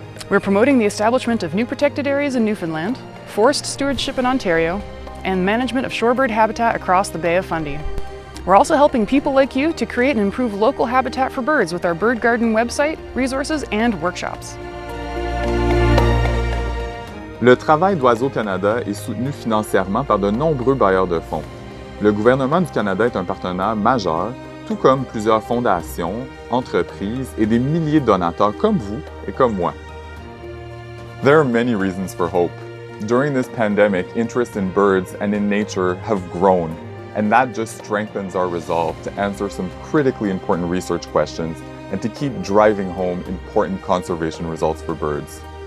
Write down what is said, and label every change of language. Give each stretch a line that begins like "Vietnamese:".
English: We're promoting the establishment of new protected areas in Newfoundland, forest stewardship in Ontario, and management of shorebird habitat across the Bay of Fundy. We're also helping people like you to create and improve local habitat for birds with our Bird Garden website, resources, and workshops.
French: Le travail d'Oiseaux Canada est soutenu financièrement par de nombreux bailleurs de fonds. Le gouvernement du Canada est un partenaire majeur, tout comme plusieurs fondations, entreprises et des milliers de donateurs comme vous et comme moi.
English: There are many reasons for hope. During this pandemic, interest in birds and in nature have grown, and that just strengthens our resolve to answer some critically important research questions and to keep driving home important conservation results for birds.